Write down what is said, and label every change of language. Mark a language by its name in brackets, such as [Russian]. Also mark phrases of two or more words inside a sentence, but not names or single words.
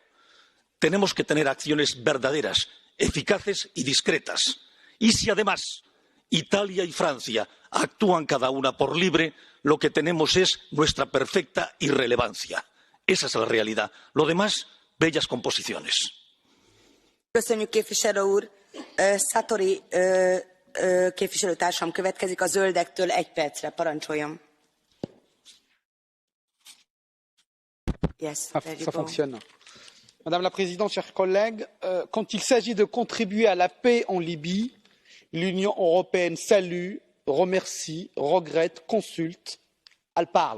[Spanish] Tenemos que tener acciones verdaderas, eficaces y discretas. Y si además Italia y Francia actúan cada una por libre, lo que tenemos es nuestra perfecta irrelevancia. Esa es la realidad. Lo demás, bellas composiciones. [Hungarian] Köszönjük, képviselő úr. Satori képviselőtársam következik a Zöldektől 1 percre. Parancsoljon. [French] Yes, ça fonctionne. Madame la Présidente, chers collègues, quand il s'agit de contribuer à la paix en Libye, l'Union européenne salue, remercie, regrette, consulte. Elle parle.